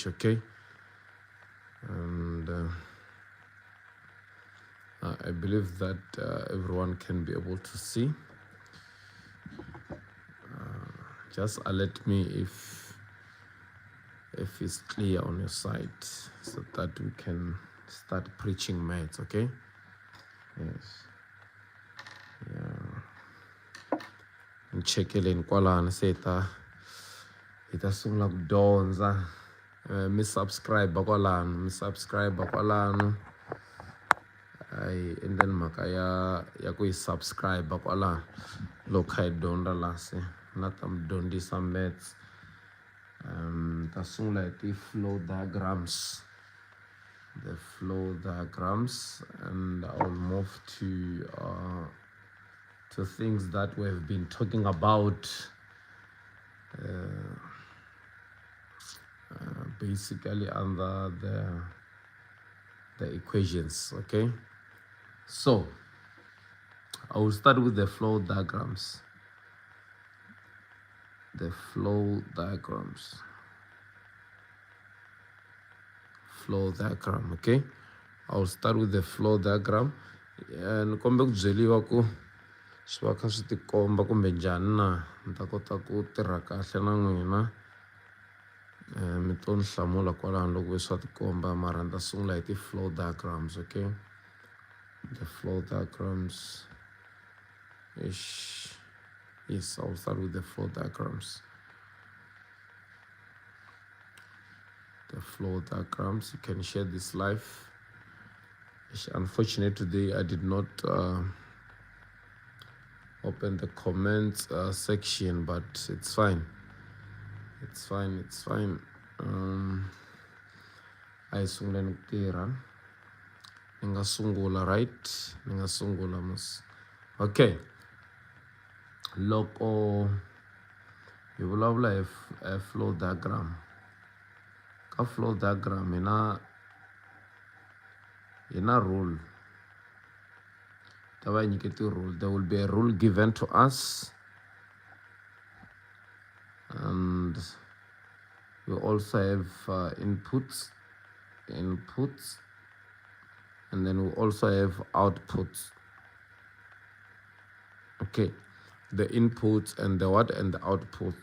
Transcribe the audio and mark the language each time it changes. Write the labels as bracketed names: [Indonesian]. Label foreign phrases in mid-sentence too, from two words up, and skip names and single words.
[English] Okay, and I believe that everyone can be able to see. Just alert me if it's clear on your side, so that we can start preaching maths. Okay. Yes. [Tsonga] Nchekeleni kwalana se hi ta sungula ku dyondza. Mi subscribe kwalano a hi endleni mhaka ya ku hi subscribe kwalano loko kha hi dyondza la se na ta mi dyondzisa maths. Ta sungula hi [English] ti-flow diagrams, the flow diagrams, and I'll move to things that we've been talking about, basically under the equations. Okay, so I will start with the flow diagrams. The flow diagrams. Flow diagram. Okay, I'll start with the flow diagram. [Tsonga] Ni kombe ku byeliwa ku swi va kha swi tikomba kumbe njhani na ni ta kota ku tirha kahle na n'wina. Mi to ni hlamula kwalano loko ve swa tikomba, mara ni ta sungula hi [English] ti-flow diagrams. Okay, the flow diagrams. Yes, I'll start with the flow diagrams. The flow diagrams. You can share this live. Unfortunately, today I did not open the comments section, but it's fine. It's fine. [Tsonga] I sungula ni tirha. Ni nga sungula, right? Ni nga sungula mos. Okay. Loko hi vulavula hi [English] flow diagram. [Tsonga] Ka [English] flow diagram [Tsonga] hi na rule. Ta va hi nyikete rule. [English] There will be a rule given to us, and we also have inputs, and then we also have outputs. Okay, the inputs and the what and the outputs.